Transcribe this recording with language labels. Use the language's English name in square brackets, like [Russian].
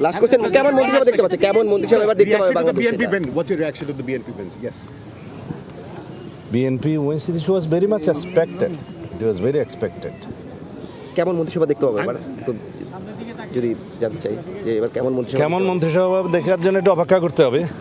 [English] Last question, [Bangla] কেমন মন্ত্রিসভা দেখতে পাচ্ছেন? কেমন মন্ত্রিসভা এবার দেখতে পাবে Bangladesh? [English] What's your reaction to the BNP win? Yes. BNP wins. This was very much expected. It was very expected. [Bangla] কেমন মন্ত্রিসভা দেখতে পাবে এবার? যদি জানতে চাই যে এবার কেমন মন্ত্রিসভা? কেমন মন্ত্রিসভা দেখার জন্য একটু অপেক্ষা করতে হবে।